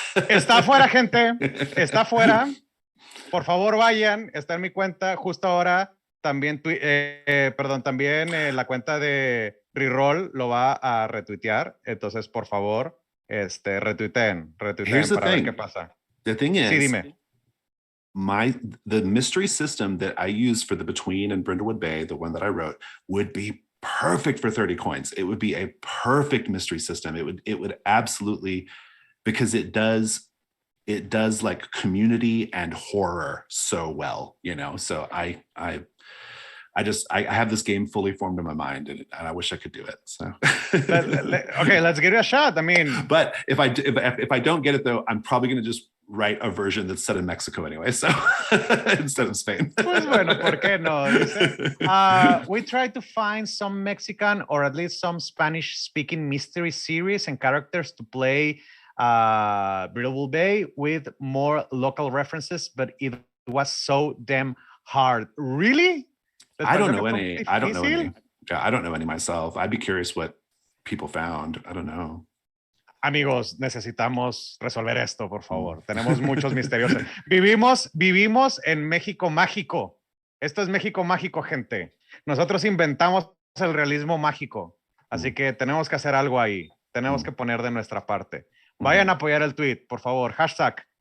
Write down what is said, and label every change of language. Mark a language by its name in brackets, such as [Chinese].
[Spanish] Está afuera, gente. Está afuera. Por favor, vayan. Está en mi cuenta justo ahora. También, también la cuenta de Reroll lo va a retuitear. Entonces, por favor, retuiteen para ver qué pasa. [English] The thing is, [Spanish] sí, dime. [English] The mystery system that I use for the Between and Brindlewood Bay, the one that I wrote, would be perfect for 30 coins. It would be a perfect mystery system. It would absolutely, because it does like community and horror so well, you know. So I have this game fully formed in my mind, and I wish I could do it. So okay, let's give it a shot. I mean, but if I don't get it though, I'm probably going to just write a version that's set in Mexico anyway, so instead of Spain. [Spanish] Pues bueno, ¿por qué no? [English] We tried to find some Mexican or at least some Spanish-speaking mystery series and characters to play Brindlewood Bay with more local references, but it was so damn hard. Really? I don't know any. I don't know any myself. I'd be curious what people found. I don't know. [Spanish] Amigos, necesitamos resolver esto, por favor. Tenemos muchos misterios. Vivimos en México mágico. Esto es México mágico, gente. Nosotros inventamos el realismo mágico. Así que tenemos que hacer algo ahí. Tenemos que poner de nuestra parte. Vayan a apoyar el tweet, por favor. Hashtag